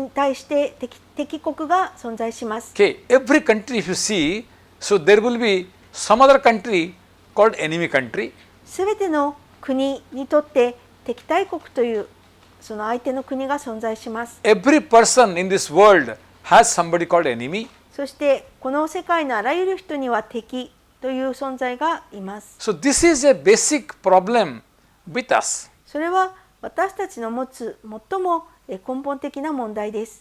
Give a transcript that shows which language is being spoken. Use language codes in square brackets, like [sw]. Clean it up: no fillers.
[ja] に対して敵国が存在します。 [en] Okay, every country if you see, so there will be some other country called enemy country. [ja] すべての国にとって敵対国というその相手の国が存在します。 [en] Every person in this world has somebody called enemy. [ja] そしてこの世界のあらゆる人には敵という存在がいます。 [en] So this is a basic problem with us. [ja] それは私たちの持つ最も根本的な問題です。